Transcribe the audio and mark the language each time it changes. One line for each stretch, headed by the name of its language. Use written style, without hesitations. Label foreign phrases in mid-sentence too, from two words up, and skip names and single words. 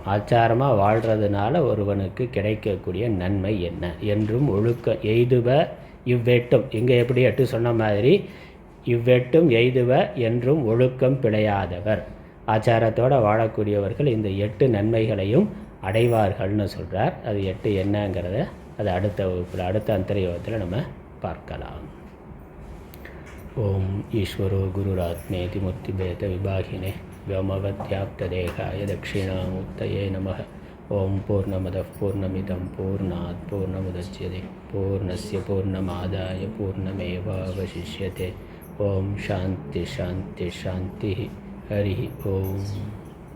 Tamil: ஆச்சாரமாக வாழ்கிறதுனால ஒருவனுக்கு கிடைக்கக்கூடிய நன்மை என்ன என்றும் ஒழுக்க எய்துவ இவ்வெட்டும், இங்கே எப்படி 8 சொன்ன மாதிரி இவ்வெட்டும் எய்துவ என்றும் ஒழுக்கம் பிழையாதவர். ஆச்சாரத்தோடு வாழக்கூடியவர்கள் இந்த 8 நன்மைகளையும் அடைவார்கள்னு சொல்கிறார். அது 8 என்னங்கிறத அது அடுத்த வகுப்பில் அடுத்த அந்தர்யோகத்தில் நம்ம பார்க்கலாம்.
Sanskrit: ओं ईश्वरो गुरुरात्मेति मूर्तिभेद विभागिने व्योमवद्व्याप्तदेहाय दक्षिणामूर्तये नमः. ओं पूर्णमदः पूर्णमिदं पूर्णात् पूर्णमुदच्यते पूर्णस्य पूर्णमादाय पूर्णमेवावशिष्यते. ओं शान्ति शान्ति शान्तिः. हरिः ओम्.